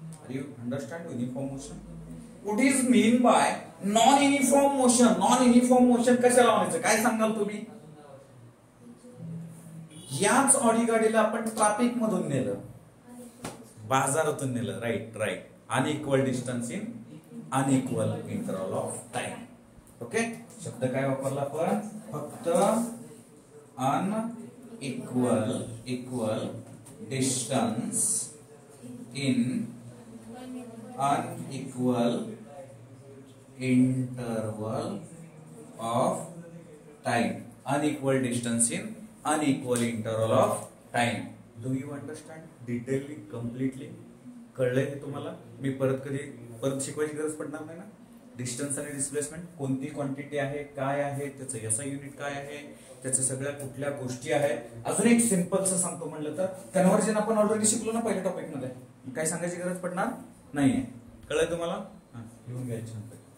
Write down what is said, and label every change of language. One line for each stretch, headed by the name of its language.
English: You understand uniform motion. What is mean by non uniform motion.
Marathi: Non uniform motion कशाला म्हणायचं, काय सांगाल तुम्ही. याच ऑडी गाडीला आपण ट्रॅफिक मधून नेलं, बाजारातून नेलं, right right.
English: Unequal distance in unequal interval of time.
Marathi: Okay, शब्द काय वापरला आपण, फक्त
English: Unequal equal distance in unequal interval of time. Unequal distance in unequal interval of time. Do you understand detailly, completely
Marathi: कळलंय हे तुम्हाला. मी परत शिकवायची गरज पडणार नाही ना. डिस्टन्स आणि डिस्प्लेसमेंट कोणती क्वांटिटी आहे, काय आहे, त्याचं एसआय युनिट काय आहे, त्याच्या सगळ्या कुठल्या गोष्टी आहेत. अजून एक सिंपलचं सांगतो म्हणलं तर, कन्व्हर्जन आपण ऑलरेडी शिकलो ना पहिल्या टॉपिक मध्ये, काही सांगायची गरज पडणार नाहीये. कळलंय तुम्हाला, घेऊन घ्यायचं.